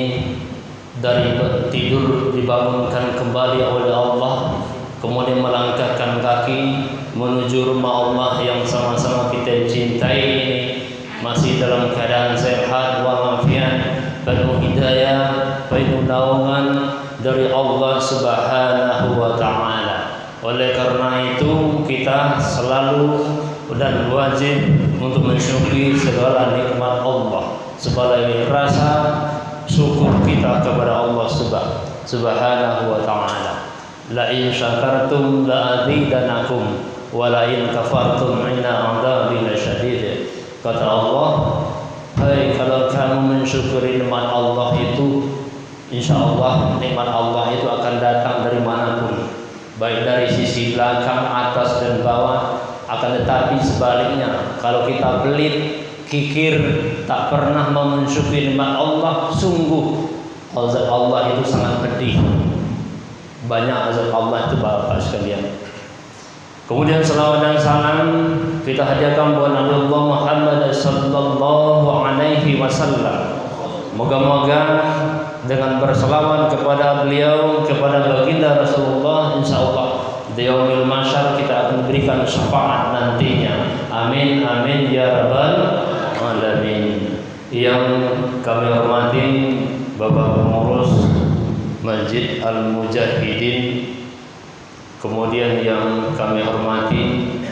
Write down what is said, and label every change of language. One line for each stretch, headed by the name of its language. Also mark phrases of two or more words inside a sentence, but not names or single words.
Indonesian: Dari tidur dibangunkan kembali oleh Allah, kemudian melangkahkan kaki menuju rumah Allah yang sama-sama kita cintai ini, masih dalam keadaan sehat walafiat, penuh hidayah, penuh naungan dari Allah
Arabic: سبحانه وتعالى.
Indonesian: Oleh karena itu kita selalu dan wajib untuk mensyukuri segala nikmat Allah sebagai rasa syukur kita kepada Allah
Arabic: سبحانه وتعالى. لئن شكرتم لأزيدنكم ولئن كفرتم إن عذابي لشديد.
Indonesian: Kata Allah, hai kalau kamu mensyukuri nikmat Allah itu, insyaallah nikmat Allah itu akan datang dari manapun, baik dari sisi belakang, atas dan bawah. Akan tetapi sebaliknya, kalau kita pelit, kikir, tak pernah mensyukuri nikmat Allah, sungguh azab Allah itu sangat pedih. Banyak azab Allah itu Bapak sekalian. Kemudian salawat dan salam kita hadiahkan buat Nabi Allah Muhammad
Arabic: صلى الله عليه وسلم.
Indonesian: Moga-moga dengan berselawat kepada beliau, kepada baginda Rasulullah, insyaallah di
Arabic: يوم المحشر
Indonesian: kita akan berikan syafaat nantinya.
Arabic: آمين آمين يا رب العالمين.
Indonesian: Yang kami hormati Bapak pengurus Masjid Al-Mujahidin, kemudian yang kami hormati